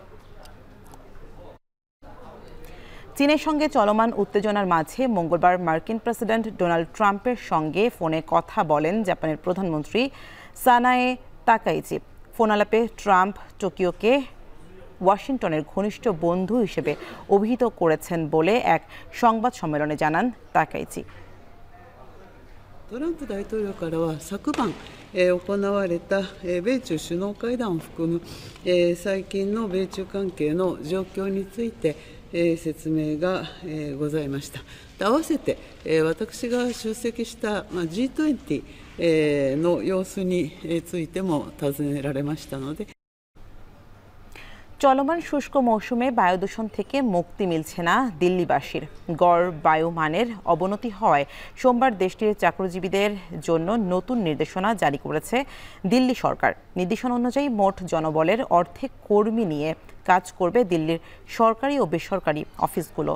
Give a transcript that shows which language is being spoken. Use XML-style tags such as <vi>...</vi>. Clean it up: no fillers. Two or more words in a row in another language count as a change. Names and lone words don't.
<bn>চীনের সঙ্গে চলমান উত্তেজনার মাঝে মঙ্গলবার মার্কিন প্রেসিডেন্ট ডোনাল্ড ট্রাম্পের সঙ্গে ফোনে কথা বলেন জাপানের প্রধানমন্ত্রী সানায়ে তাকাইচি। ফোন আলাপে ট্রাম্প টোকিওকে ওয়াশিংটনের ঘনিষ্ঠ বন্ধু হিসেবে অভিহিত করেছেন বলে এক সংবাদ সম্মেলনে জানান তাকাইচি।</bn> <ja>トランプ大統領からは昨晩、行われた、米中首脳会談を含む、最近の米中関係の状況について、説明が、ございました。合わせて、私が出席した、G20、の様子についても尋ねられましたので。</ja> <bn>চলমান শুষ্ক মৌসুমে বায়ুদূষণ থেকে মুক্তি মিলছে না দিল্লিবাসীর। গড় বায়ুমানের অবনতি হওয়ায় সোমবার দেশটির চাকরিজীবীদের জন্য নতুন নির্দেশনা জারি করেছে দিল্লি সরকার। নির্দেশনা অনুযায়ী মোট জনবলের অর্ধেক কর্মী নিয়ে কাজ করবে দিল্লির সরকারি ও বেসরকারি অফিসগুলো।</bn>